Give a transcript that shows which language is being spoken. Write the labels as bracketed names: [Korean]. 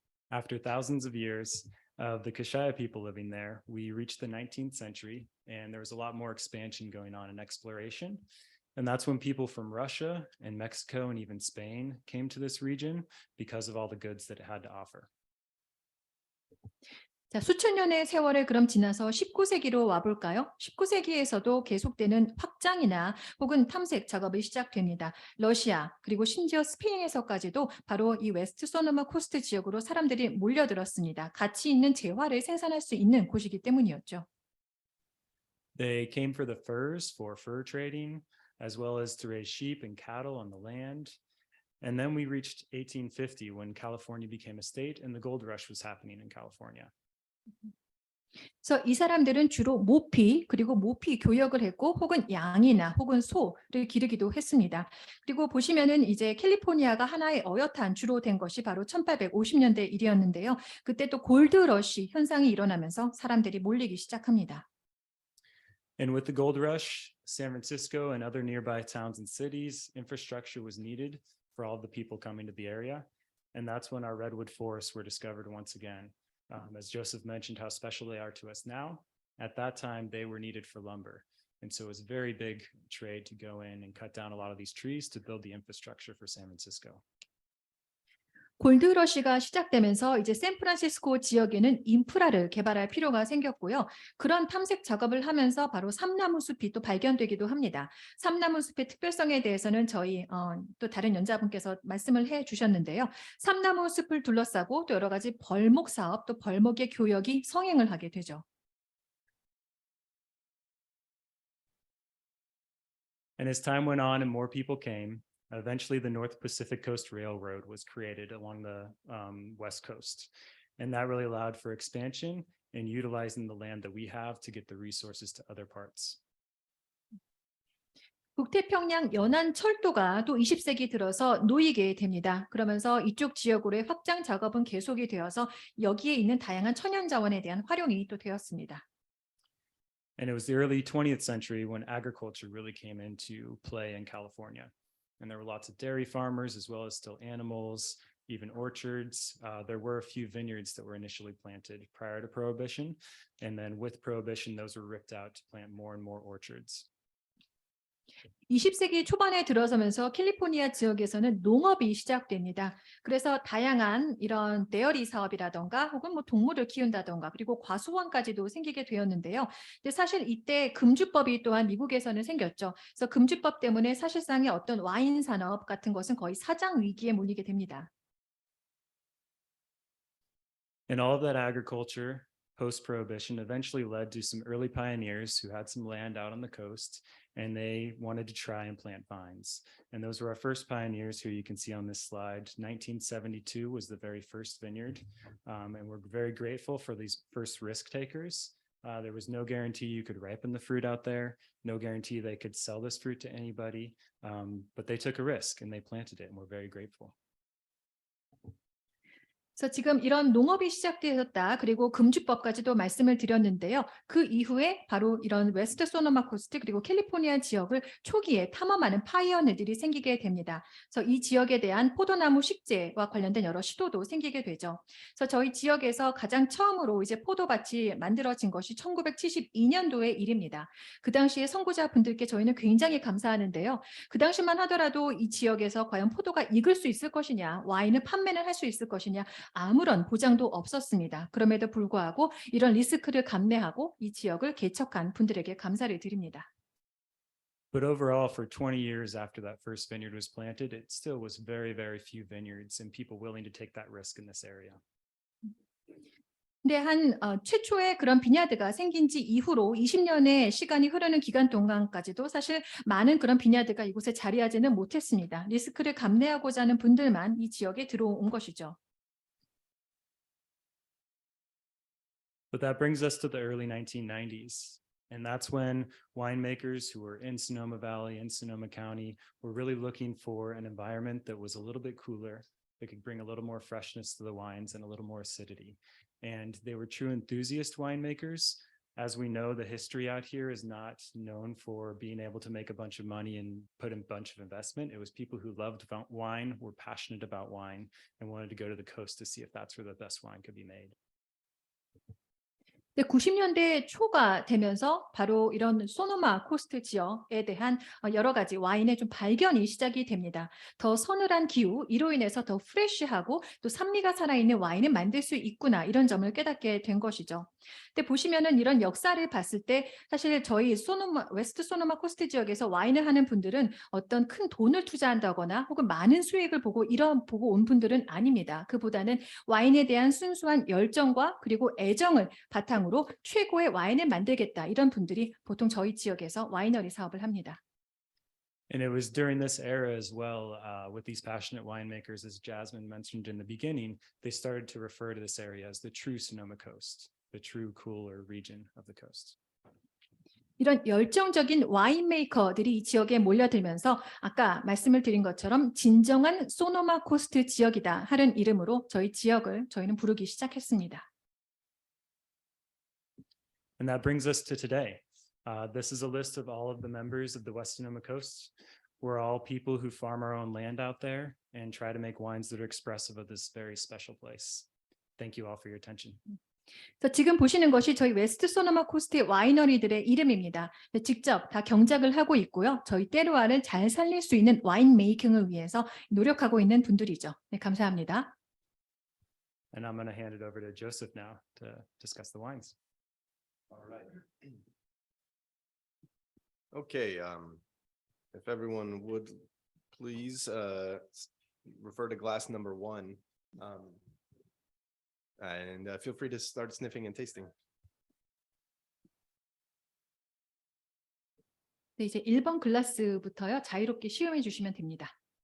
[English] After thousands of years of the Kashaya people living there, we reached the 19th century, and there was a lot more expansion going on in exploration. And that's when people from Russia and Mexico and even Spain came to this region because of all the goods that it had to offer. [Korean] 자, 수천 년의 세월을 그럼 지나서 19세기로 와볼까요? 19세기에서도 계속되는 확장이나 혹은 탐색 작업이 시작됩니다. 러시아 그리고 심지어 스페인에서까지도 바로 이 웨스트 소노마 코스트 지역으로 사람들이 몰려들었습니다. 가치 있는 재화를 생산할 수 있는 곳이기 때문이었죠. [English] They came for the furs for fur trading, as well as to raise sheep and cattle on the land. And then we reached 1850 when California became a state and the gold rush was happening in California. [Korean] 그래서 이 사람들은 주로 모피 그리고 모피 교역을 했고 혹은 양이나 혹은 소를 기르기도 했습니다. 그리고 보시면은 이제 캘리포니아가 하나의 어엿한 주로 된 것이 바로 1850년대 일이었는데요. 그때 또 골드러시 현상이 일어나면서 사람들이 몰리기 시작합니다. [English] And with the gold rush, San Francisco and other nearby towns and cities, infrastructure was needed for all the people coming to the area. And that's when our redwood forests were discovered once again. As Joseph mentioned how special they are to us now, at that time they were needed for lumber. And so it was a very big trade to go in and cut down a lot of these trees to build the infrastructure for San Francisco. [Korean] 골드러시가 시작되면서 이제 샌프란시스코 지역에는 인프라를 개발할 필요가 생겼고요. 그런 탐색 작업을 하면서 바로 삼나무 숲이 또 발견되기도 합니다. 삼나무 숲의 특별성에 대해서는 저희 또 다른 연자분께서 말씀을 해 주셨는데요. 삼나무 숲을 둘러싸고 또 여러 가지 벌목 사업 또 벌목의 교역이 성행을 하게 되죠. [English] And as time went on and more people came, eventually the North Pacific Coast Railroad was created along the West Coast. And that really allowed for expansion and utilizing the land that we have to get the resources to other parts. [Korean] 북태평양 연안 철도가 또 20세기 들어서 놓이게 됩니다. 그러면서 이쪽 지역으로의 확장 작업은 계속이 되어서 여기에 있는 다양한 천연 자원에 대한 활용이 또 되었습니다. [English] And it was the early 20th century when agriculture really came into play in California. And there were lots of dairy farmers as well as still animals even orchards. There were a few vineyards that were initially planted prior to Prohibition. And then with Prohibition, those were ripped out to plant more and more orchards. [Korean] 20세기 초반에 들어서면서 캘리포니아 지역에서는 농업이 시작됩니다. 그래서 다양한 이런 데어리 사업이라던가 혹은 뭐 동물을 키운다던가 그리고 과수원까지도 생기게 되었는데요. 근데 사실 이때 금주법이 또한 미국에서는 생겼죠. 그래서 금주법 때문에 사실상의 어떤 와인 산업 같은 것은 거의 사장 위기에 몰리게 됩니다. [English] And all of that agriculture post-Prohibition eventually led to some early pioneers who had some land out on the coast, and they wanted to try and plant vines. And those were our first pioneers who you can see on this slide. 1972 was the very first vineyard, and we're very grateful for these first risk takers. There was no guarantee you could ripen the fruit out there, no guarantee they could sell this fruit to anybody, but they took a risk and they planted it, and we're very grateful. [Korean] 그래서 지금 이런 농업이 시작되었다. 그리고 금주법까지도 말씀을 드렸는데요. 그 이후에 바로 이런 웨스트 소노마 코스트 그리고 캘리포니아 지역을 초기에 탐험하는 파이어니들이 생기게 됩니다. 그래서 이 지역에 대한 포도나무 식재와 관련된 여러 시도도 생기게 되죠. 그래서 저희 지역에서 가장 처음으로 이제 포도밭이 만들어진 것이 1972년도의 일입니다. 그 당시에 선구자분들께 저희는 굉장히 감사하는데요. 그 당시만 하더라도 이 지역에서 과연 포도가 익을 수 있을 것이냐, 와인을 판매를 할 수 있을 것이냐 아무런 보장도 없었습니다. 그럼에도 불구하고 이런 리스크를 감내하고 이 지역을 개척한 분들에게 감사를 드립니다. [English] But overall, for 20 years after that first vineyard was planted, it still was very, very few vineyards and people willing to take that risk in this area. [Korean] 근데 최초의 그런 비냐드가 생긴 지 이후로 20년의 시간이 흐르는 기간 동안까지도 사실 많은 그런 비냐드가 이곳에 자리하지는 못했습니다. 리스크를 감내하고자 하는 분들만 이 지역에 들어온 것이죠. [English] But that brings us to the early 1990s. And that's when winemakers who were in Sonoma Valley and Sonoma County were really looking for an environment that was a little bit cooler, that could bring a little more freshness to the wines and a little more acidity. And they were true enthusiast winemakers. As we know, the history out here is not known for being able to make a bunch of money and put in a bunch of investment. It was people who loved wine, were passionate about wine, and wanted to go to the coast to see if that's where the best wine could be made. [Korean] 90년대 초가 되면서 바로 이런 소노마 코스트 지역에 대한 여러 가지 와인의 좀 발견이 시작이 됩니다. 더 서늘한 기후, 이로 인해서 더 프레쉬하고 또 산미가 살아있는 와인을 만들 수 있구나 이런 점을 깨닫게 된 것이죠. 근데 보시면은 이런 역사를 봤을 때 사실 저희 웨스트 소노마 코스트 지역에서 와인을 하는 분들은 어떤 큰 돈을 투자한다거나 혹은 많은 수익을 보고 온 분들은 아닙니다. 그보다는 와인에 대한 순수한 열정과 그리고 애정을 바탕으로 최고의 와인을 만들겠다 이런 분들이 보통 저희 지역에서 와이너리 사업을 합니다. [English] And it was during this era as well, with these passionate winemakers, as Jasmine mentioned in the beginning, they started to refer to this area as the true Sonoma Coast, the true cooler region of the coast. [Korean] 이런 열정적인 와인 메이커들이 이 지역에 몰려들면서 아까 말씀을 드린 것처럼 진정한 소노마 코스트 지역이다 하는 이름으로 저희 지역을 저희는 부르기 시작했습니다. [English] And that brings us to today. This is a list of all of the members of the West Sonoma Coast. We're all people who farm our own land out there and try to make wines that are expressive of this very special place. Thank you all for your attention. [Korean] 그래서 지금 보시는 것이 저희 웨스트 소노마 코스트의 와이너리들의 이름입니다. 직접 다 경작을 하고 있고요. 저희 테루아를 잘 살릴 수 있는 와인 메이킹을 위해서 노력하고 있는 분들이죠. 네, 감사합니다. [English] And I'm going to hand it over to Joseph now to discuss the wines. All right. Okay, if everyone would please refer to glass number 1. And feel free to start sniffing and tasting. [Korean] 네, 이제 1번 글라스부터요. 자유롭게 시음해 주시면 됩니다.